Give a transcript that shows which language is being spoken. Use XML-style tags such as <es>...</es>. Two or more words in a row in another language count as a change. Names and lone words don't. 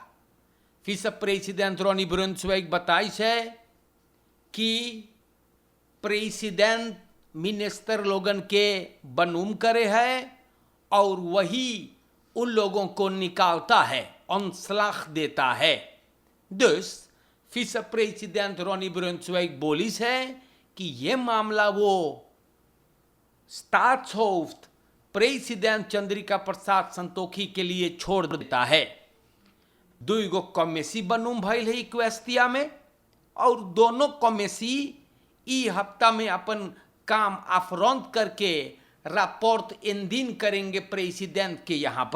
<hns>फिर सब प्रेसिडेंट रोनी ब्रुन्सवेग बताई है कि प्रेसिडेंट मिनिस्टर लोगन के बनूम करे है और वही उन लोगों को निकालता है, ontslag देता है।</hns> <nl>dus vice president</nl> <hns>रोनी ब्रुन्सवेग बोली है कि ये मामला वो स्टाट्सहोफ्ड प्रेसिडेंट चंद्रिका प्रसाद संतोखी के लिए छोड़ देता है। दुईगो कमेसी बनूम भइल है क्वेस्टिया में और दोनों कमेसी ई हफ्ता में अपन काम अफरंत करके</hns> <nl>rapport indien</nl> <hns>करेंगे प्रेसिडेंट के यहाँ पर।</hns>